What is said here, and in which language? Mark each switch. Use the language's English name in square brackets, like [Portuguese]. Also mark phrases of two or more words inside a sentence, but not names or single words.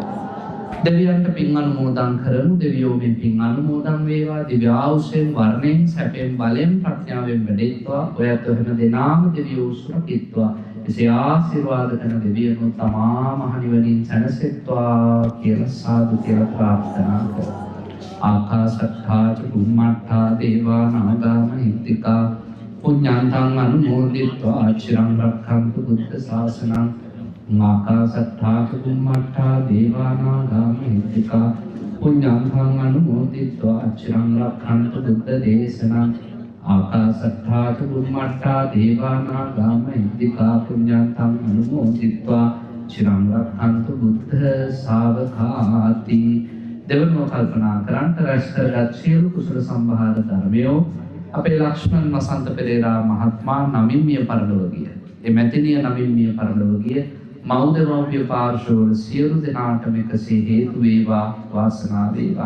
[Sinhala] දෙවියන්ට පින් අනුමෝදන් කරමු. දෙවියෝ මේ පින් අනුමෝදන් වේවා. දිව්‍ය ආයුෂයෙන් වර්ණයෙන් සැපයෙන් බලයෙන් ප්‍රඥාවෙන් වැඩෙත්වා. ඔයත් හැම දිනාම දෙවියෝ සුරකිත්වා. එසේ ආශිර්වාද කරන දෙවියන් තමා මහ නිවනින් සැනසෙත්වා කියලා සාදු කියලා ප්‍රාර්ථනා කරමු. [Pali] ආකාශත්ථා චුම්මත්ථා දේවා නාග මහිත්‍තිකා පුඤ්ඤාන්තං අනුමෝදිत्वा චිරං රක්ඛන්තු බුද්ධ ශාසනං. ආකාශත්ථා චුම්මත්ථා දේවා නාග මහිත්‍තිකා පුඤ්ඤාන්තං අනුමෝදිत्वा චිරං රක්ඛන්තු බුද්ධ දේශනං. ආකාශත්ථා චුම්මත්ථා දේවා නාග මහිත්‍තිකා පුඤ්ඤාන්තං අනුමෝදිत्वा චිරං රක්ඛන්තු බුද්ධ ශාවකාති. [Sinhala] දෙවනුව කල්පනා කරන්ට රැස් කරගත් සියලු කුසල සම්භාර ධර්මයෝ අපේ ලක්ෂ්මන් වසන්ත පෙරේරා මහත්මයා නමින් මිය පරලොව ගිය. ඒ මැතිණිය නමින් මිය පරලොව ගිය මෞදමෝපිය පාර්ශවවල සියලු දෙනාටම එකසේ හේතු වේවා, වාසනාව වේවා.